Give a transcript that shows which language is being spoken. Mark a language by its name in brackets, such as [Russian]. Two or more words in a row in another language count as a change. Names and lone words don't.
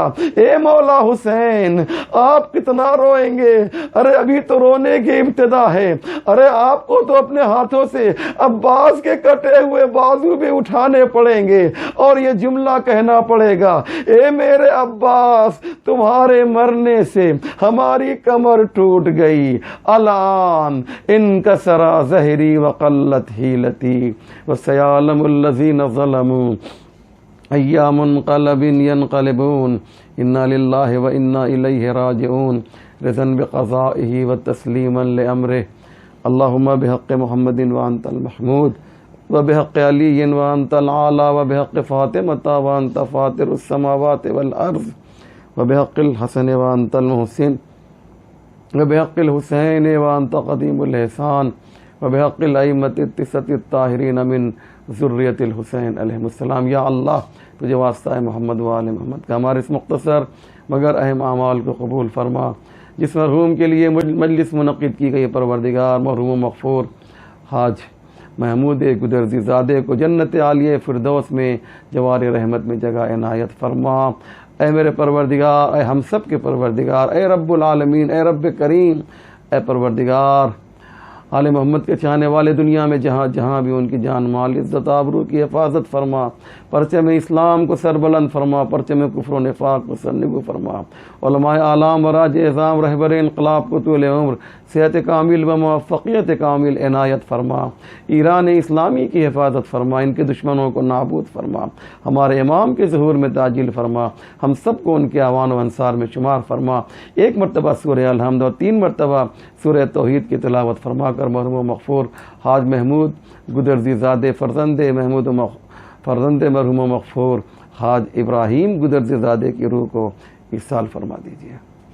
[Urdu] اے مولا حسین آپ کتنا روئیں گے، ارے ابھی تو رونے کی ابتدا ہے. ارے آپ کو تو اپنے ہاتھوں سے عباس کے کٹے ہوئے بازو بھی اٹھانے پڑیں گے اور یہ جملہ کہنا پڑے گا، اے میرے عباس تمہارے مرنے سے ہماری کمر ٹوٹ گئی، [Arabic] الان انکسرا ظہری وقلت حیلتی وسیعلم الذین ظلموا ایام منقلب ینقلبون انا للہ و انا الیہ راجعون رضا بقضائہ و تسلیما لامرہ. اللہم بحق محمد وانت المحمود و بحق علی وانت العالی و بحق فاطمہ وانت فاطر السماوات والارض و بحق الحسن وانت المحسن و بحق الحسین وانت قدیم الاحسان و بحق الائمۃ التسعۃ الطاہرین من ذریۃ الحسین علیہ السلام. [Urdu] یا اللہ تجھے واسطہ ہے محمد و آل محمد کا ہمارے اس مختصر مگر اہم اعمال کو قبول فرما. جس مرحوم کے لیے مجلس منعقد کی گئی پروردگار مرحوم مغفور حاج محمود گودرزی زادے کو جنت عالیہ فردوس میں جوار رحمت میں جگہ عنایت فرما. اے میرے پروردگار، اے ہم سب کے پروردگار، اے [Arabic] رب العالمین، [Urdu] اے رب کریم، اے پروردگار آل محمد کے چاہنے والے دنیا میں جہاں جہاں بھی ان کی جان مال عزت آبرو کی حفاظت فرما. پرچم اسلام کو سربلند فرما، پرچم کفر و نفاق کو سرنگو فرما. علماء اعلام و راج اعظام رہبر انقلاب کو طول عمر، صحت کامل و موفقیت کامل عنایت فرما. ایران اسلامی کی حفاظت فرما، ان کے دشمنوں کو نابود فرما. ہمارے امام کے ظہور میں تعجیل فرما، ہم سب کو ان کے اعوان و انصار میں شمار فرما. ایک مرتبہ سورہ الحمد اور 3 مرتبہ سورہ توحید کی تلاوت فرما کر مرحوم مغفور حاج محمود گودرزی زادے فرزند مرحوم مغفور حاج ابراہیم گودرزی زادے کی روح کو ایصال فرما دیجیے.